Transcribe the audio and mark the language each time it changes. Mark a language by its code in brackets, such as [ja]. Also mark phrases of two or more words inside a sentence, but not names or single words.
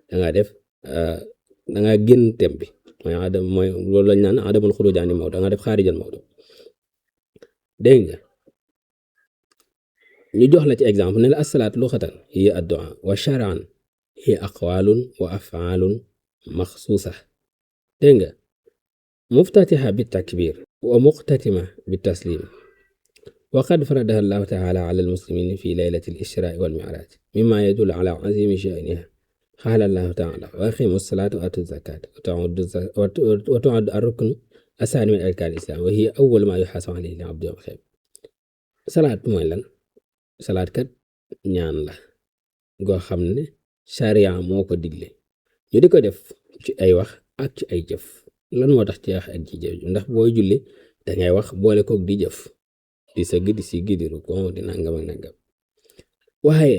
[wo] da ngaa génn thème bi mooy loolu lañ naan [ar] عدم الخروج عن الموضوع [wo] da nga def [ar] خارج الموضوع [wo] dégg nga ñu jox la ci exemple ne la [ar] الصلاة لغة هي الدعاء وشرعا هي أقوال وأفعال مخصوصة [wo] dégg nga [ar] مفتتحة بالتكبير ومختتمة بالتسليم وقد فرضها الله تعالى على المسلمين في ليلة الإسراء والمعراج مما يدل على عظيم شأنها قال الله تعالى وأقيموا الصلاة وآتوا الزكاة وتعد الركن الثاني من أركان الإسلام و هي أول ما يحاسب عليه العبد يوم القيامة [wo] salaat mooy lan salaat kat ñaan la goo xam ne sharia moo ko digle ñu di ko def ci ay wax ak ci ay jëf lan moo tax ci wax ak ci jëf ndax booy julli dangay wax boole koog di jëf di sëgg di siggi di rukkoo di nangam ak nangam waaye